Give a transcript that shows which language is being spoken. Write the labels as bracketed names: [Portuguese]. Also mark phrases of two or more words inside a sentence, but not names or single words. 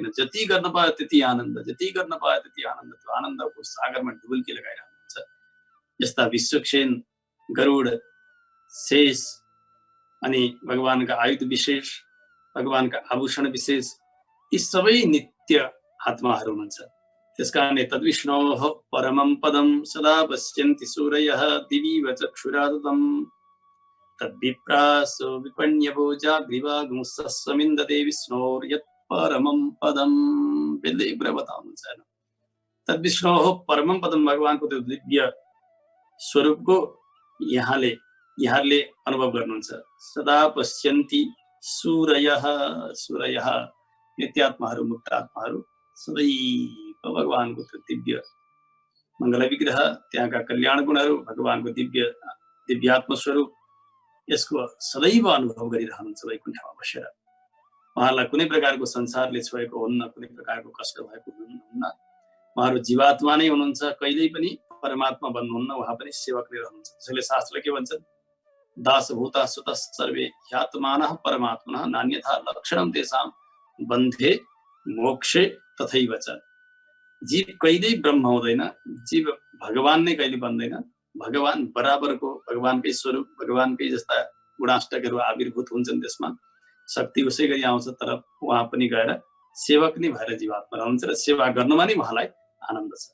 [Nepali] जति गर्न पायो त्यति आनन्द, जति गर्न पायो त्यति आनन्द, त्यो आनन्दको सागरमा डुबुल्की लगाइरहनुहुन्छ। यस्ता विश्वक्सेन, गरुड, शेष अनि भगवानका आयुध विशेष, भगवानका आभूषण विशेष, यी सबै नित्य आत्माहरू हुनुहुन्छ। [Sanskrit] त्यसकारणले तद्विष्णोः परमं पदं सदा पश्यन्ति सूरयः दिवीव चक्षुरादतम् तद्विप्रासो विपण्यवो जाग्रीवागुंसस्वमिन्दते विष्णोर्यत् परमं पदं। [Nepali] बेलदेवले बताउनुहुन्छ हैन, [Sanskrit] तद्विष्णोः परमं पदं, [Nepali] भगवानको त्यो दिव्य स्वरूपको यहाँले अनुभव गर्नुहुन्छ। [Sanskrit] सदा पश्यन्ति सूरयः, [Nepali] सूरयः नित्यात्माहरू, मुक्तात्माहरू सदैव भगवानको त्यो दिव्य मङ्गल विग्रह, त्यहाँका कल्याण गुणहरू, भगवानको दिव्यात्म स्वरूप, यसको सदैव अनुभव गरिरहनुहुन्छ वैकुण्ठमा बसेर। उहाँलाई कुनै प्रकारको संसारले छोएको हुन्न, कुनै प्रकारको कष्ट भएको हुन्न। उहाँहरू जीवात्मा नै हुनुहुन्छ, कहिल्यै पनि परमात्मा बन्नुहुन्न, उहाँ पनि सेवक नै रहनुहुन्छ। त्यसैले शास्त्रले के भन्छन्, [Sanskrit] दासभूता सुतः सर्वे ह्यात्मानः परमात्मनः नान्यथा लक्षणं तेषां बन्धे मोक्षे तथैव च। [Nepali] जीव कहिल्यै ब्रह्म हुँदैन, जीव भगवान नै कहिले बन्दैन। भगवान बराबरको, भगवानकै स्वरूप, भगवानकै जस्ता गुणाष्टकहरू आविर्भूत हुन्छन्, त्यसमा शक्ति उसै गरी आउँछ, तर उहाँ पनि गएर सेवक नै भएर जीवात्मा रहन्छ र सेवा गर्नुमा नै उहाँलाई आनन्द छ।